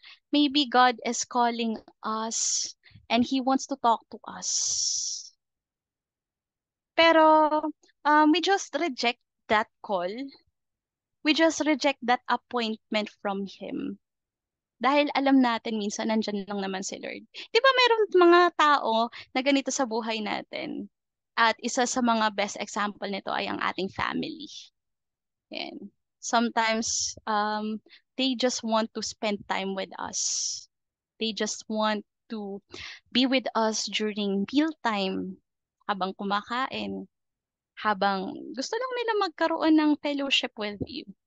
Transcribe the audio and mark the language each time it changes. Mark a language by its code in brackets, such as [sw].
[en] Maybe God is calling us and He wants to talk to us. Pero we just reject that call. We just reject that appointment from Him. [tl] Dahil alam natin minsan nandyan lang naman si Lord. Di ba meron mga tao na ganito sa buhay natin? At isa sa mga best example nito ay ang ating family. Yan. [en] Sometimes, they just want to spend time with us. They just want to be with us during mealtime, [tl] habang kumakain, habang gusto lang nila magkaroon ng [en] fellowship with you.